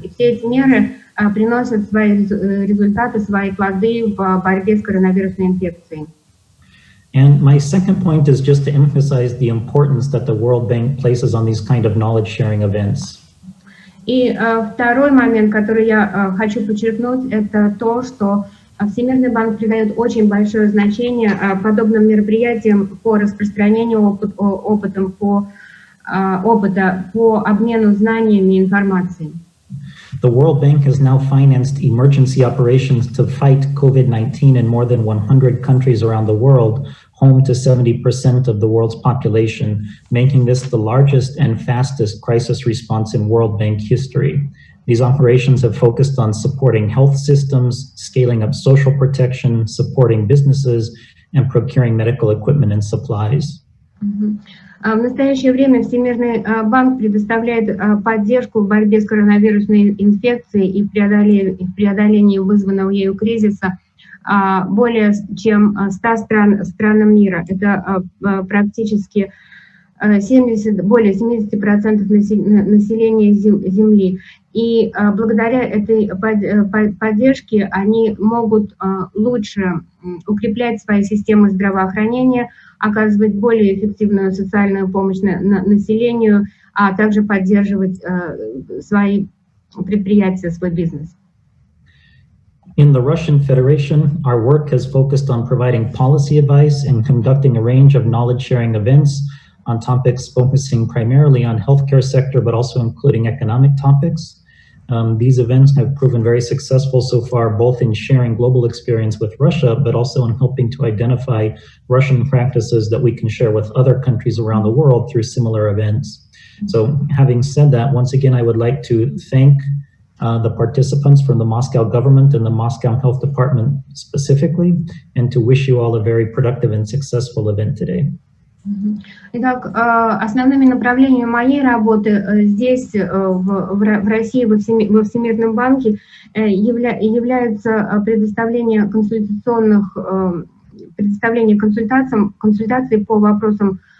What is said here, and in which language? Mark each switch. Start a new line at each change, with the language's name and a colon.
Russian: И все эти меры приносят свои результаты, свои плоды в борьбе с коронавирусной инфекцией.
English: And my second point is just to emphasize the importance that the World Bank places on these kind of knowledge-sharing events.
Russian: И второй момент, который я хочу подчеркнуть, это то, что Всемирный банк придает очень большое значение подобным мероприятиям по распространению опыта, по обмену знаниями и информацией.
English: The World Bank has now financed emergency operations to fight COVID-19 in more than 100 countries around the world, home to 70% of the world's population, making this the largest and fastest crisis response in World Bank history. These operations have focused on supporting health systems, scaling up social protection, supporting businesses, and procuring medical equipment and supplies.
Russian: В настоящее время Всемирный банк предоставляет поддержку в борьбе с коронавирусной инфекцией и в преодолении вызванного ею кризиса более чем 100 странам мира. Это практически более 70% населения Земли. И благодаря этой поддержке они могут лучше укреплять свои системы здравоохранения, оказывать более эффективную социальную помощь населению, а также поддерживать свои предприятия, свой бизнес.
English: In the Russian Federation, our work has focused on providing policy advice and conducting a range of knowledge-sharing events on topics focusing primarily on healthcare sector, but also including economic topics. These events have proven very successful so far, both in sharing global experience with Russia, but also in helping to identify Russian practices that we can share with other countries around the world through similar events. So having said that, once again, I would like to thank the participants from the Moscow government and the Moscow Health Department specifically, and to wish you all a very productive and successful event today.
Russian: Итак, основными направлениями моей работы здесь, в России, во Всемирном банке, является предоставление консультаций по вопросам